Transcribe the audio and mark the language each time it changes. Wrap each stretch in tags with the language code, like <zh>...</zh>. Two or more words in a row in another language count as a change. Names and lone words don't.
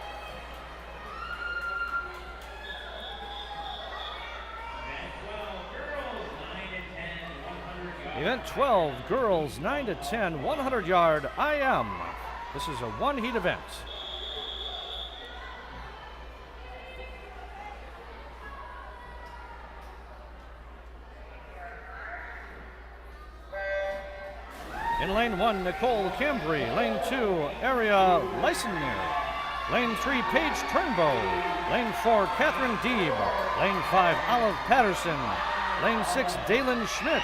<en>Event 12, girls 9 to 10, 100-yard IM. This is a one-heat event. In lane 1, Nicole Cambry. Lane 2, Aria Leisner. Lane 3, Paige Turnbow. Lane 4, Catherine Deeb. Lane 5, Olive Patterson. Lane 6, Dalen Schmidt.</en>